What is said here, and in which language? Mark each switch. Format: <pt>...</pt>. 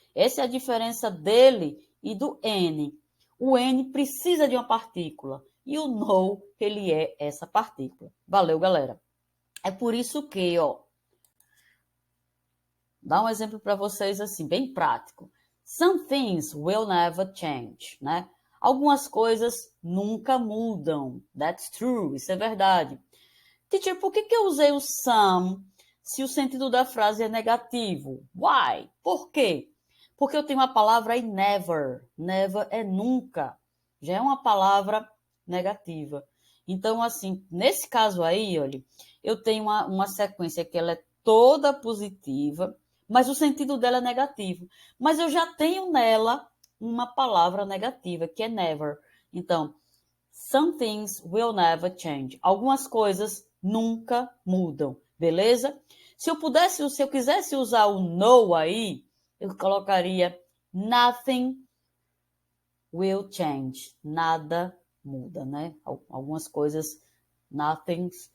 <pt>Essa é a diferença dele e do N. O N precisa de uma partícula. E o no, ele é essa partícula. Valeu, galera. É por isso que, dá um exemplo para vocês assim, bem prático.</pt> <en>Some things will never change, né?</en> <pt>Algumas coisas nunca mudam.</pt> <en>That's true,</en> <pt>isso é verdade. Teacher, por que eu usei o some se o sentido da frase é negativo? Why? Por quê? Porque eu tenho a palavra aí never. Never é nunca. Já é uma palavra negativa. Então, assim, nesse caso aí, olha, eu tenho uma sequência que ela é toda positiva, mas o sentido dela é negativo. Mas eu já tenho nela uma palavra negativa, que é never.</pt> <en>Então, some things will never change.</en> <pt>Algumas coisas nunca mudam, beleza? Se eu quisesse usar o no aí, eu colocaria</pt> <en>nothing will change.</en> <pt>Nada muda, né? Algumas coisas, nothing</pt>